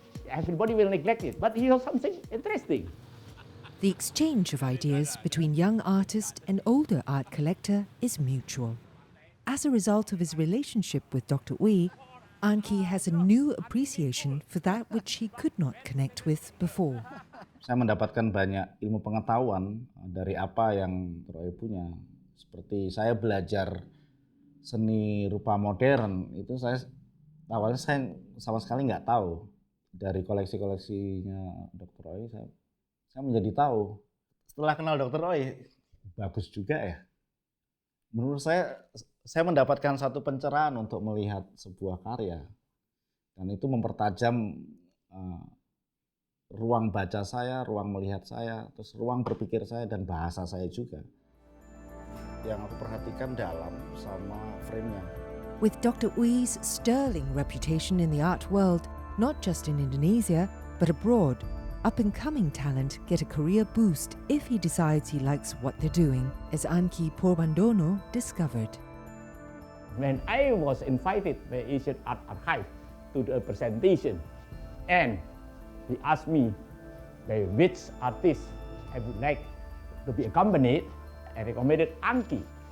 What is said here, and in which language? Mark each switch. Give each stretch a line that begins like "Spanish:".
English: Everybody will neglect it, but he has something interesting. The exchange of ideas between young artist and older art collector is mutual. As a result of his relationship with Dr. Ooi, Anki has a new appreciation for that which he could not connect with before.
Indonesian: Saya mendapatkan banyak ilmu pengetahuan dari apa yang Roy punya. Seperti saya belajar seni rupa modern, itu awalnya saya sama sekali nggak tahu. Dari koleksi-koleksinya Dr. Roy, saya menjadi tahu. Setelah kenal Dr. Roy, bagus juga ya. Menurut saya mendapatkan satu pencerahan untuk melihat sebuah karya. Dan itu mempertajam ruang baca saya, ruang melihat saya, terus ruang berpikir saya dan bahasa saya juga. Yang aku perhatikan dalam sama frame-nya.
English: With Dr. Ooi's sterling reputation in the art world, not just in Indonesia, but abroad, up-and-coming talent get a career boost if he decides he likes what they're doing, as Anki Porbandono discovered. When I was invited by Asian Art Archive to the presentation, and he asked me by which artist I would like to be accompanied, I recommended Anki.